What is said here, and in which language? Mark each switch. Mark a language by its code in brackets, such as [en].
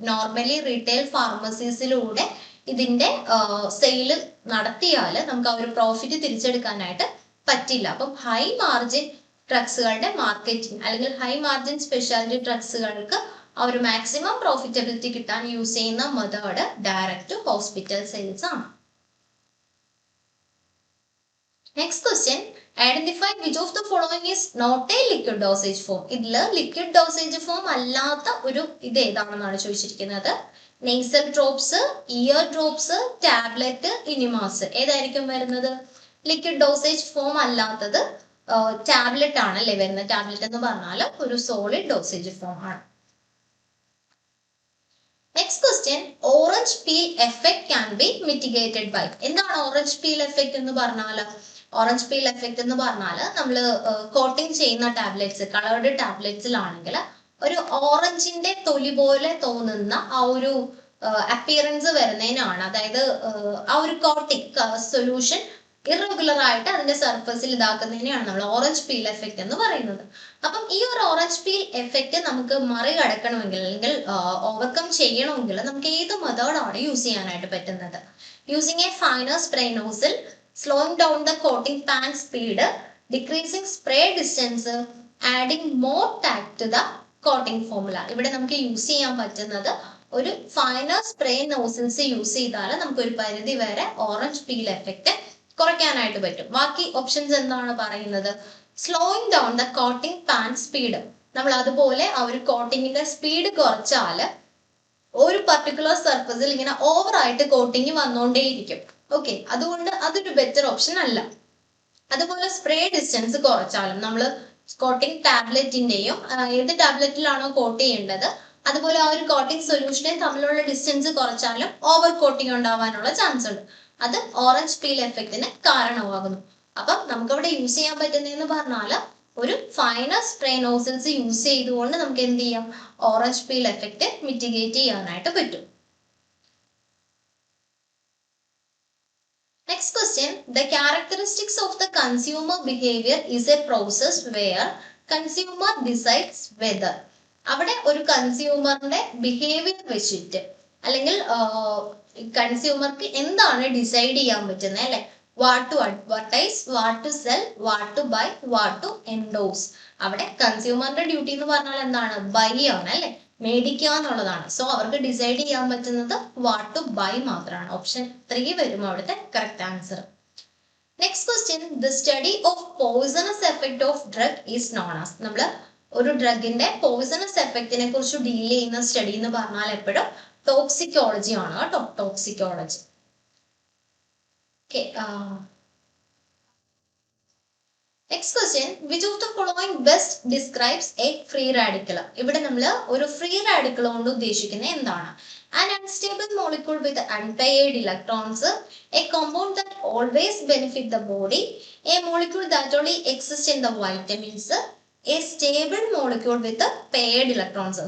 [ml] Normally retail ഫാർമസീസിലൂടെ ഇതിന്റെ sale നടത്തിയാൽ നമുക്ക് ആ ഒരു പ്രോഫിറ്റ് തിരിച്ചെടുക്കാനായിട്ട് പറ്റില്ല. അപ്പം ഹൈ മാർജിൻ ഡ്രഗ്സുകളുടെ മാർക്കറ്റിംഗ് അല്ലെങ്കിൽ ഹൈ മാർജിൻ സ്പെഷ്യാലിറ്റി ഡ്രഗ്സുകൾക്ക് ആ ഒരു മാക്സിമം പ്രോഫിറ്റബിലിറ്റി കിട്ടാൻ യൂസ് ചെയ്യുന്ന മെത്തേഡ് ഡയറക്റ്റ് ഹോസ്പിറ്റൽ സെയിൽസ് ആണ്. [en] Next question, identify which of the following is not a liquid dosage form. [ml] ഇതിൽ ലിക്വിഡ് ഡോസേജ് ഫോം അല്ലാത്ത ഒരു ഇത് ഏതാണെന്നാണ് ചോദിച്ചിരിക്കുന്നത്. Nasal drops, year drops, tablet, ഇനിമാസ്. ഏതായിരിക്കും വരുന്നത്? ലിക്വിഡ് ഡോസേജ് ഫോം അല്ലാത്തത് ടാബ്ലറ്റ് ആണ് അല്ലേ വരുന്നത്. ടാബ്ലറ്റ് എന്ന് പറഞ്ഞാൽ ഒരു സോളിഡ് ഡോസേജ് ഫോം ആണ്. [en] Next question, orange peel effect can be mitigated by. [ml] എന്താണ് ഓറഞ്ച് പീൽ എഫക്ട് എന്ന് പറഞ്ഞാൽ? ഓറഞ്ച് പീൽ എഫക്ട് എന്ന് പറഞ്ഞാൽ നമ്മൾ കോട്ടിങ് ചെയ്യുന്ന ടാബ്ലറ്റ്സ്, കളേർഡ് ടാബ്ലറ്റ്സിലാണെങ്കിൽ ഒരു ഓറഞ്ചിന്റെ തൊലി പോലെ തോന്നുന്ന ആ ഒരു അപ്പിയറൻസ് വരുന്നതിനാണ്. അതായത് ആ ഒരു കോട്ടിംഗ് സൊല്യൂഷൻ ഇറഗുലർ ആയിട്ട് അതിന്റെ സർഫസിൽ ഇതാക്കുന്നതിനെയാണ് നമ്മൾ ഓറഞ്ച് പീൽ എഫക്റ്റ് എന്ന് പറയുന്നത്. അപ്പം ഈ ഒരു ഓറഞ്ച് പീൽ എഫക്റ്റ് നമുക്ക് മറികടക്കണമെങ്കിൽ അല്ലെങ്കിൽ ഓവർകം ചെയ്യണമെങ്കിൽ നമുക്ക് ഏത് മെത്തേഡാണ് യൂസ് ചെയ്യാനായിട്ട് പറ്റുന്നത്? [en] Using a finer spray nozzle, slowing down the coating pan speed, decreasing spray distance, adding more tack to the coating formula. [ml] ഇവിടെ നമുക്ക് യൂസ് ചെയ്യാൻ പറ്റുന്നത് ഒരു ഫൈനർ സ്പ്രേ നോസിൽസ് യൂസ് ചെയ്താൽ നമുക്ക് ഒരു പരിധി വരെ ഓറഞ്ച് പീൽ എഫക്റ്റ് കുറയ്ക്കാനായിട്ട് പറ്റും. ബാക്കി ഓപ്ഷൻസ് എന്താണ് പറയുന്നത്? [en] slowing down the coating pan speed, [ml] നമ്മൾ അതുപോലെ ആ ഒരു കോട്ടിങ്ങിന്റെ സ്പീഡ് കുറച്ചാൽ ഒരു പർട്ടിക്കുലർ സർഫസിൽ ഇങ്ങനെ ഓവർ ആയിട്ട് കോട്ടിങ് വന്നുകൊണ്ടേയിരിക്കും. ഓക്കെ, അതുകൊണ്ട് അതൊരു ബെറ്റർ ഓപ്ഷൻ അല്ല. അതുപോലെ സ്പ്രേ ഡിസ്റ്റൻസ് കുറച്ചാലും നമ്മൾ കോട്ടിംഗ് ടാബ്ലറ്റിന്റെയും ഏത് ടാബ്ലറ്റിലാണോ കോട്ട് ചെയ്യേണ്ടത് അതുപോലെ ആ ഒരു കോട്ടിംഗ് സൊല്യൂഷനെ തമ്മിലുള്ള ഡിസ്റ്റൻസ് കുറച്ചാലും ഓവർ കോട്ടിംഗ് ഉണ്ടാവാനുള്ള ചാൻസ് ഉണ്ട്. അത് ഓറഞ്ച് പീൽ എഫക്റ്റിന് കാരണമാകുന്നു. അപ്പം നമുക്കവിടെ യൂസ് ചെയ്യാൻ പറ്റുന്നതെന്ന് പറഞ്ഞാൽ ഒരു ഫൈനർ സ്പ്രേ നോസിൽസ് യൂസ് ചെയ്തുകൊണ്ട് നമുക്ക് എന്ത് ചെയ്യാം? ഓറഞ്ച് പീൽ എഫക്റ്റ് മിറ്റിഗേറ്റ് ചെയ്യാനായിട്ട് പറ്റും. [en] Next question, the characteristics of the consumer behavior is a process where consumer decides whether. [ml] അവിടെ ഒരു കൺസ്യൂമറിന്റെ ബിഹേവിയർ വെച്ചിട്ട് അല്ലെങ്കിൽ കൺസ്യൂമർക്ക് എന്താണ് ഡിസൈഡ് ചെയ്യാൻ പറ്റുന്നത് അല്ലെ? [en] What to advertise, what to sell, what to buy, what to endorse. [ml] അവിടെ കൺസ്യൂമറിന്റെ ഡ്യൂട്ടി എന്ന് പറഞ്ഞാൽ എന്താണ്? ബൈ ആണ് അല്ലെ, മേടിക്കുക എന്നുള്ളതാണ്. സോ അവർക്ക് ഡിസൈഡ് ചെയ്യാൻ പറ്റുന്നത് [en] what to buy [ml] മാത്രമാണ്. ഓപ്ഷൻ 3 വരും അവിടുത്തെ correct answer. [en] Next question, the study of poisonous effect of drug is known as. [ml] നമ്മൾ ഒരു ഡ്രഗിന്റെ പോയിസണസ് എഫക്റ്റിനെ കുറിച്ച് ഡീൽ ചെയ്യുന്ന സ്റ്റഡി എന്ന് പറഞ്ഞാൽ എപ്പോഴും ടോക്സിക്കോളജി ആണ് കേട്ടോ, toxicology. [en] Okay, next question, which of the following best describes a free radical. [ml] ഇവിടെ നമ്മൾ ഒരു ഫ്രീ റാഡിക്കൽ കൊണ്ട് ഉദ്ദേശിക്കുന്നത് എന്താണ്? [en] An unstable molecule with unpaired electrons, a compound that always benefit the body, a molecule that only exists in the vitamins, a stable molecule with paired electrons.